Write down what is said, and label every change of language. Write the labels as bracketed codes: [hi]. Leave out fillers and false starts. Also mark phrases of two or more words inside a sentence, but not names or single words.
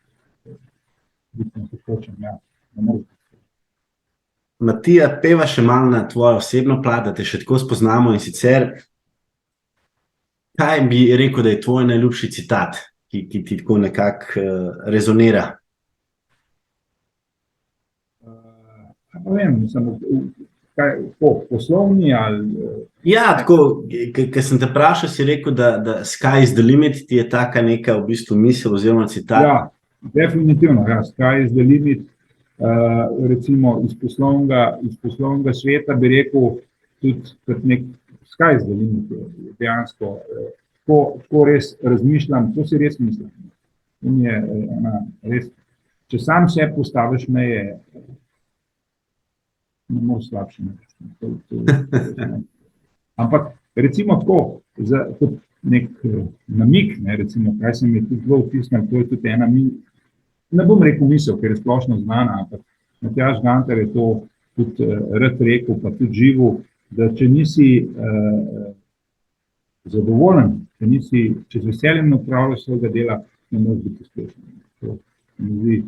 [sl] Matija, peva še malo na tvojo osebno plat, da te še tako spoznamo in sicer, kaj bi rekel, da je tvoj najljubši citat, ki ti tako nekako rezonira? Ne vem, samo poslovni ali... Ja, tako, ker sem te vprašal, si rekel, da [en] sky is the limit, [sl] ti je taka neka v bistvu misel oziroma citat. Ja, definitivno, ja, [en] sky is the limit. [sl] Recimo iz poslovnega sveta bi rekel tudi kot nek [en] sky is the limit, [sl] dejansko. Ko res razmišljam, to si res mislim. In je res, če sam se postaviš meje, ne moreš slabše narediti. Ampak recimo tako, kot nek namig, recimo, kaj se mi je tudi zelo vtisnilo, to je tudi ena ne bom rekel misel, ker je splošno znana, ampak Matjaž Gantar je to tudi rad rekel, pa tudi živel, da če nisi zadovoljen, če z veseljem ne opravljaš svojega dela, ne moreš biti uspešen.